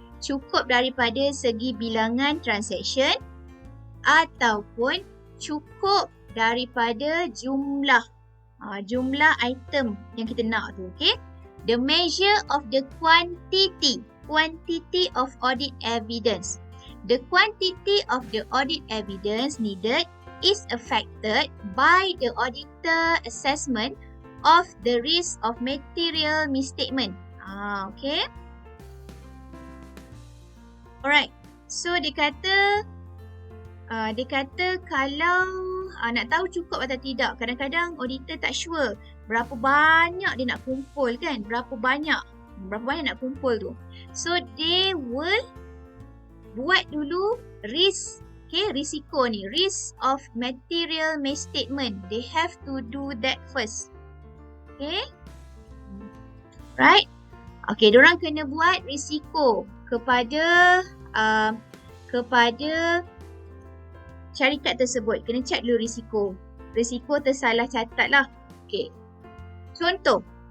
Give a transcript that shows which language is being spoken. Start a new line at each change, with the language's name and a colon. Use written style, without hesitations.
Malay: Cukup daripada segi bilangan transaction ataupun cukup daripada jumlah item yang kita nak tu, okay?
English: The measure of the quantity of audit evidence. The quantity of the audit evidence needed is affected by the auditor assessment of the risk of material misstatement. Okay.
Malay: Alright. So dia kata kalau nak tahu cukup atau tidak, kadang-kadang auditor tak sure berapa banyak dia nak kumpul, kan? Berapa banyak nak kumpul tu.
English: So they will
Malay: buat dulu risk, okay, risiko ni, risk of material misstatement.
English: They have to do that first. Okay. Right?
Malay: Okay, diorang kena buat risiko kepada syarikat tersebut. Kena check dulu risiko. Risiko tersalah catat lah. Okay. Contoh.